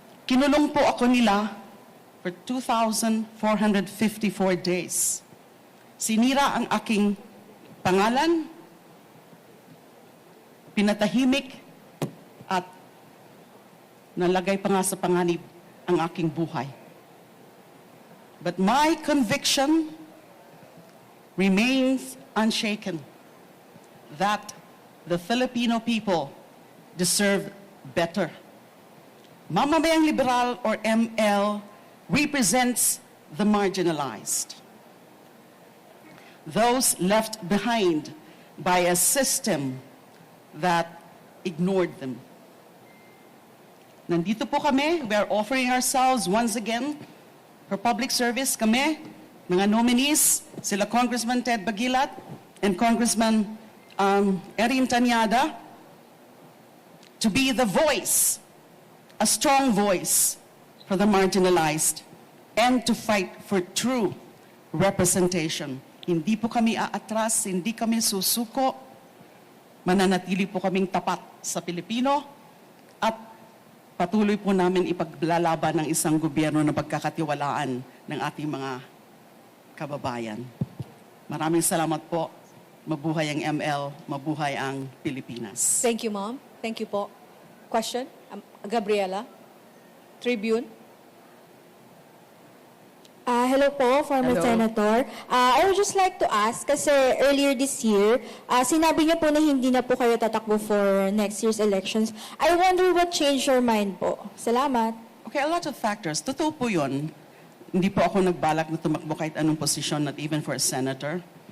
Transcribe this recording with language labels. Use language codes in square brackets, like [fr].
[tl] Kinulong po ako nila [en] for 2,454 days. [tl] Sinira ang aking pangalan, pinatahimik, at nalagay pa nga sa panganib ang aking buhay. [en] But my conviction remains unshaken that the Filipino people deserve better. Mamamayang Liberal, or ML, represents the marginalized. Those left behind by a system that ignored them. [tl] Nandito po kami, [en] we are offering ourselves once again for public service. [tl] Kami, mga nominees, sila [en] Congressman Ted Bagilat and Congressman Erin Tanyada, to be the voice, a strong voice for the marginalized, and to fight for true representation. [tl] Hindi po kami aatras, hindi kami susuko, mananatili po kaming tapat sa Pilipino, at patuloy po namin ipaglalaban ng isang gobyerno na pagkakatiwalaan ng ating mga kababayan. Maraming salamat po. Mabuhay ang ML, mabuhay ang Pilipinas. [en] Thank you, Ma'am. Thank you po. Question? Gabriela? Tribune? Hello po, former Hello. Senator. I would just like to ask, kasi earlier this year, [tl] sinabi niyo po na hindi na po kayo tatakbo [en] for next year's elections. I wonder what changed your mind po. [tl] Salamat. [en] Okay, a lot of factors. [tl] Totoo po yun. Hindi po ako nagbalak na tumakbo kahit anong posisyon, [en] not even for a senator.